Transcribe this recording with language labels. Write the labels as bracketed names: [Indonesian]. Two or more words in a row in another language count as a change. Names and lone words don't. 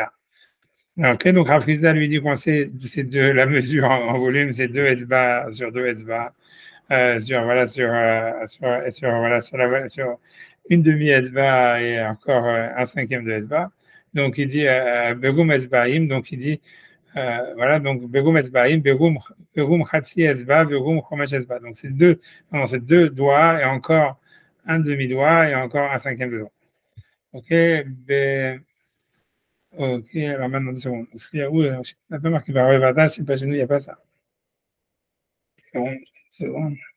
[French] Ok, donc Rafrizda lui dit qu'on sait la mesure en volume, c'est 2 etzba sur 2 etzba, sur une demi etzba et encore un cinquième de etzba. Donc il dit [Hebrew] בגובה אצבעיים, [French] donc il dit voilà, donc [Hebrew] בגובה אצבעיים, בגובה חצי אצבע, בגובה חומש אצבע. [French] Donc c'est deux doigts et encore un demi-doigt et encore un cinquième de doigt. Ok, ok, alors maintenant, 2 secondes. Est-ce qu'il y a où? On n'a pas marqué par Revata, je ne sais pas, chez nous, il n'y a pas ça. Seconde.